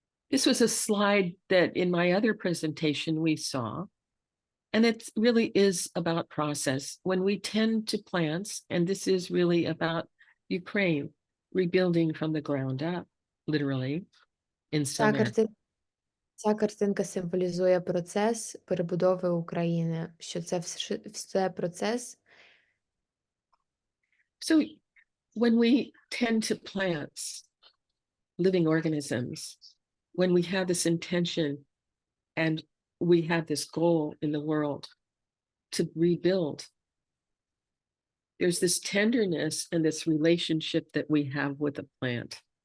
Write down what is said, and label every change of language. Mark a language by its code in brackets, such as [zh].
[en] This was a slide that in my other presentation we saw, and it really is about process. When we tend to plants, and this is really about Ukraine, rebuilding from the ground up, literally, in some areas. [uk] Ця картинка символізує процес перебудови України, що це все процес. [en] So when we tend to plants, living organisms, when we have this intention and we have this goal in the world to rebuild, there's this tenderness and this relationship that we have with the plant.